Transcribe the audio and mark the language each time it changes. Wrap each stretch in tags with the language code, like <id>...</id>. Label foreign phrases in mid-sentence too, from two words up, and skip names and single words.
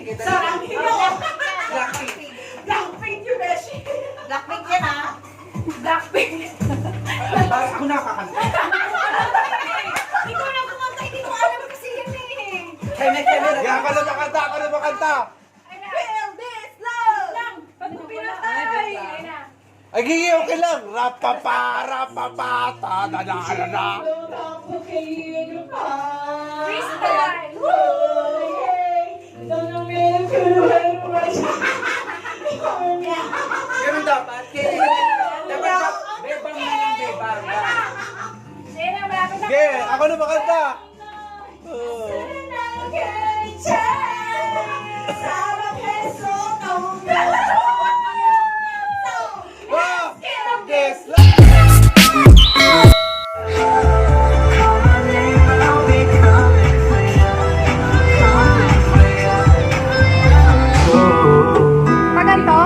<tl>Blackpink. Blackpink yung beshi. Blackpink yan ah. Blackpink. Ako nakakanta. Ikaw na kumanta, hindi ko alam kasi yan eh. Keme. Ako na makanta.</tl> <en>Feel this love.</en> <tl>Lang. Pag pinatay. Ay, gigi, okay lang. Rapapa, ta-da-da-da-da. Freestyle. Ganun dapat. Dapat bebang na lang, bebang. Sige, ako na makanta. Yes, Paganto?</tl>